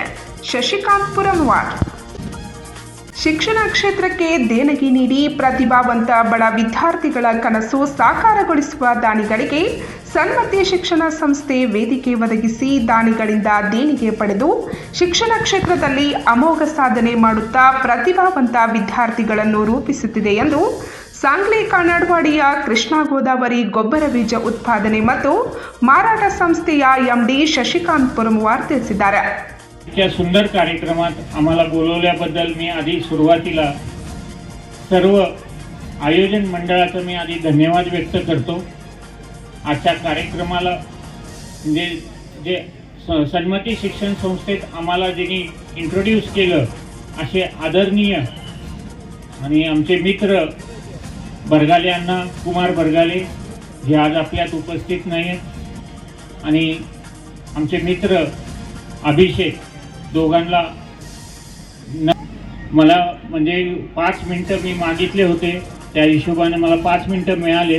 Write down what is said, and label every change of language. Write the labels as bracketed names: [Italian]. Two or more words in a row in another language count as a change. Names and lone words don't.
[Kannada] ಶಶಿಕಾಂತ್ ಪುರಮವಾಡ್. ಶಿಕ್ಷಣ ಕ್ಷೇತ್ರಕ್ಕೆ ದೇಣಿಗೆ ನೀಡಿ ಪ್ರತಿಭಾವಂತ ಬಡ ವಿದ್ಯಾರ್ಥಿಗಳ ಕನಸು ಸಾಕಾರಗೊಳಿಸುವ ದಾನಿಗಳಿಗೆ ಸನ್ಮತಿ ಶಿಕ್ಷಣ ಸಂಸ್ಥೆ ವೇದಿಕೆ ಒದಗಿಸಿ ದಾನಿಗಳಿಂದ ದೇಣಿಗೆ ಪಡೆದು ಶಿಕ್ಷಣ ಕ್ಷೇತ್ರದಲ್ಲಿ ಅಮೋಘ ಸಾಧನೆ ಮಾಡುತ್ತಾ ಪ್ರತಿಭಾವಂತ ವಿದ್ಯಾರ್ಥಿಗಳನ್ನು ರೂಪಿಸುತ್ತಿದೆ ಎಂದು ಸಾಂಗ್ಲಿ ಕಾನಾಡ್ವಾಡಿಯ ಕೃಷ್ಣ ಗೋದಾವರಿ ಗೊಬ್ಬರ ಬೀಜ उत्पादने ಮತ್ತು ಮಾರಾಟ ಸಂಸ್ಥೆಯ ಎಂಡಿ शशिकांत पुरमवार ತಿಳಿಸಿದ್ದಾರೆ. [Marathi] इतक्या सुंदर कार्यक्रमात आम्हाला बोलवल्याबद्दल मी आधी सुरुवातीला सर्व आयोजन मंडळाचं मी आधी धन्यवाद व्यक्त करतो. आजच्या कार्यक्रमाला म्हणजे जे सन्मती शिक्षण संस्थेत आम्हाला ज्यांनी इंट्रोड्यूस केलं असे आदरणीय आणि आमचे मित्र बरगाले अण्णा, कुमार बरगाले जे आज आपल्यात उपस्थित नाही आहेत, आणि आमचे मित्र अभिषेक, दोघांना मला म्हणजे 5 मिनिटं मी मागितले होते, त्या हिशोबाने मला 5 मिनिटं मिळालेत.